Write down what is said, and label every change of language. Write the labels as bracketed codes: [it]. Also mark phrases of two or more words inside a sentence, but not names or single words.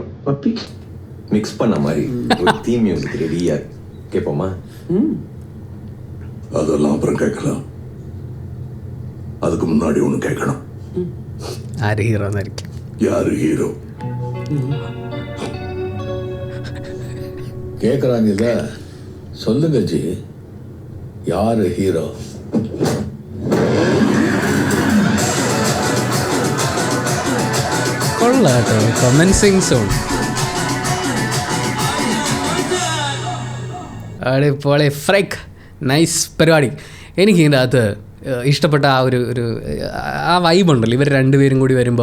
[ta] பப்பி மிக்ஸ் பண்ண மாதிரி ஒரு [en] theme music [ta] ரெடியா கேட்போமா? அதெல்லாம் அப்புறம் கேட்கலாம். அதுக்கு முன்னாடி ஒன்று கேட்கணும். [ml] ആര് ഹീറോ എന്നായിരിക്കും? [ta] யாரு ஹீரோ கேட்குறாங்கல்ல, சொல்லுங்க ஜி, யாரு ஹீரோ? [ml] കൊള്ളാം കേട്ടോ, കമൻസിങ് സോൺ. അടിപൊളി, ഫ്രൈക്ക്, നൈസ് പരിപാടി. എനിക്ക് ഇതിൻ്റെ അകത്ത് ഇഷ്ടപ്പെട്ട ആ ഒരു ആ വൈബുണ്ടല്ലോ ഇവർ രണ്ടുപേരും കൂടി വരുമ്പോൾ.